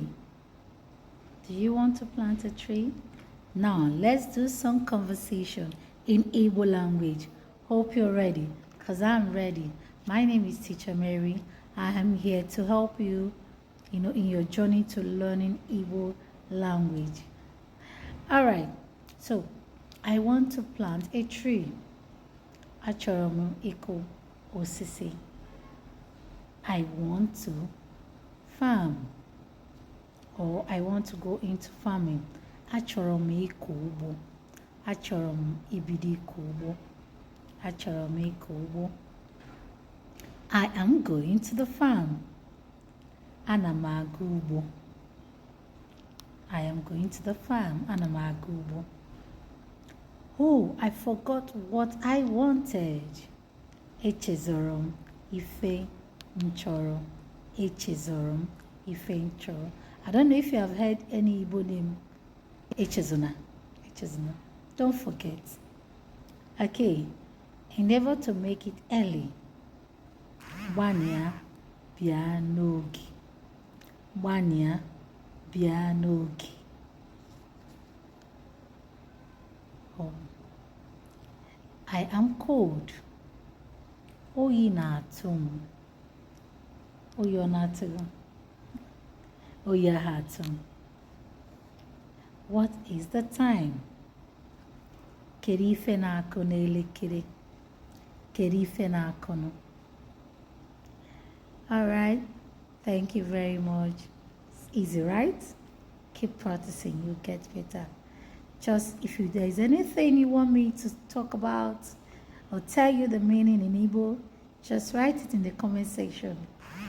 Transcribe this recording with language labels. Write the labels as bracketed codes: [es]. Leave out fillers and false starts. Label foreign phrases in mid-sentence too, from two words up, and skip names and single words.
[en] Do you want to plant a tree? Now, let's do some conversation in Igbo language. Hope you're ready, because I'm ready. My name is Teacher Mary. I am here to help you, in your journey to learning Igbo language. All right, so I want to plant a tree. [ig] Achọrọ m ịkụ osisi. [en] I want to farm, or I want to go into farming. [ig] Achọrọ m ịkọ ugbo. Achọrọ m ibido ịkọ ugbo. Achọrọ m ịkọ ugbo. [en] I am going to the farm. [ig] Ana m aga ugbo. [en] I am going to the farm. [ig] Ana m aga ugbo. [en] Oh, I forgot what I wanted. [ig] Echezọrọ m ife nchọrọ. Echezọrọ m ife nchọrọ. [en] I don't know if you have heard any Igbo name. [ig] Echezona. Echezona. [en] Don't forget. Okay. Endeavor to make it early. [ig] Gbania bịa n'oge. Gbania bịa n'oge. [en] Oh. I am cold. [ig] Oyi na-atụ m. Oyi ọ na-atụ gị? Oyi ahụ atụ m. [en] What is the time? [ig] Kedu ife na-akụ n'elekere? Kedu ife na-akụ nụ? [en] All right. Thank you very much. It's easy, right? Keep practicing. You'll get better. Just if there is anything you want me to talk about or tell you the meaning in Igbo, just write it in the comment section.